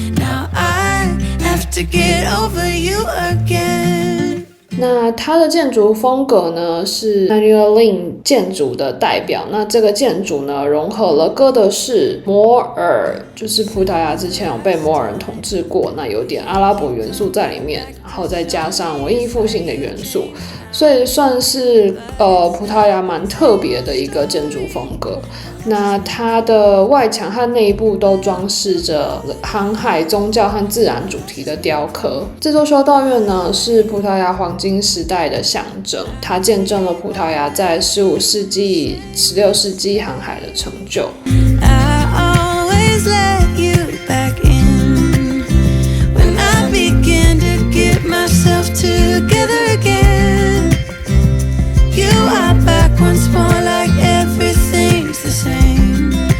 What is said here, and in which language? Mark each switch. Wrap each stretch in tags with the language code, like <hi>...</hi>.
<en>Now I have to get over you again.</en> <zh>那它的建筑风格呢是 Manuel Lin 建筑的代表。那这个建筑呢融合了哥德式、摩尔，就是葡萄牙之前有被摩尔人统治过，那有点阿拉伯元素在里面，然后再加上文艺复兴的元素，所以算是葡萄牙蛮特别的一个建筑风格。那它的外墙和内部都装饰着航海、宗教和自然主题的雕刻。这座修道院呢是葡萄牙黄金时代的象征，它见证了葡萄牙在15世纪、16世纪航海的成就。</zh> <en>I always let you back in when I begin to get myself together again. You are back once more like everything's the same.</en>